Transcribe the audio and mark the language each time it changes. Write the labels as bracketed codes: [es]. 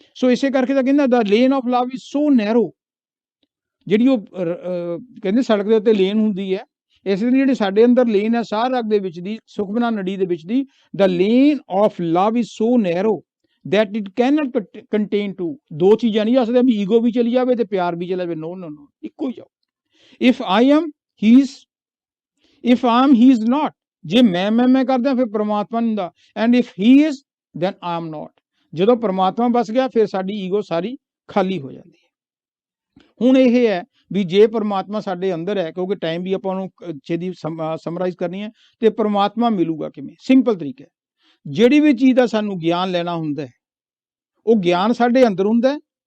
[pa] ਸੋ ਇਸੇ ਕਰਕੇ ਤਾਂ ਕਹਿੰਦਾ [en] the lane of love is so narrow, [pa] ਜਿਹੜੀ ਉਹ ਕਹਿੰਦੇ ਸੜਕ ਦੇ ਉੱਤੇ ਲੇਨ ਹੁੰਦੀ ਹੈ, ਇਸ ਲਈ ਜਿਹੜੀ ਸਾਡੇ ਅੰਦਰ ਲੇਨ ਹੈ ਸਾਹ ਰਗ ਦੇ ਵਿੱਚ ਦੀ, ਸੁਖਮਨਾ ਨੜੀ ਦੇ ਵਿੱਚ ਦੀ, ਦਾ lane of love is so narrow [en] that it cannot contain two। [pa] ਦੋ ਚੀਜ਼ਾਂ ਨਹੀਂ ਆ ਸਕਦੀਆਂ ਵੀ ਈਗੋ ਵੀ ਚਲੀ ਜਾਵੇ ਤੇ ਪਿਆਰ ਵੀ ਚਲਾ ਜਾਵੇ। ਨੋ ਨੋ ਨੋ, ਇੱਕੋ ਹੀ ਜਾਓ। [en] if I am he is, if I am he is not। [pa] ਜੇ ਮੈਂ ਕਰਦਾ ਫਿਰ ਪਰਮਾਤਮਾ ਨਹੀਂ ਹੁੰਦਾ। [en] and if he is then I am not। [pa] ਜਦੋਂ ਪਰਮਾਤਮਾ ਬਸ ਗਿਆ, ਫਿਰ ਸਾਡੀ ਈਗੋ ਸਾਰੀ ਖਾਲੀ ਹੋ ਜਾਂਦੀ ਹੈ। ਹੁਣ ਇਹ ਹੈ ਵੀ ਜੇ ਪਰਮਾਤਮਾ ਸਾਡੇ ਅੰਦਰ ਹੈ, ਕਿਉਂਕਿ ਟਾਈਮ ਵੀ ਆਪਾਂ ਨੂੰ ਛੇਤੀ ਸਮਰਾਈਜ਼ ਕਰਨੀ ਹੈ, ਤੇ ਪਰਮਾਤਮਾ ਮਿਲੂਗਾ ਕਿਵੇਂ? ਸਿੰਪਲ ਤਰੀਕਾ ਹੈ। ਜਿਹੜੀ ਵੀ ਚੀਜ਼ ਦਾ ਸਾਨੂੰ ਗਿਆਨ ਲੈਣਾ ਹੁੰਦਾ ਹੈ, ਉਹ ਗਿਆਨ ਸਾਡੇ ਅੰਦਰ ਹੁੰਦਾ ਹੈ।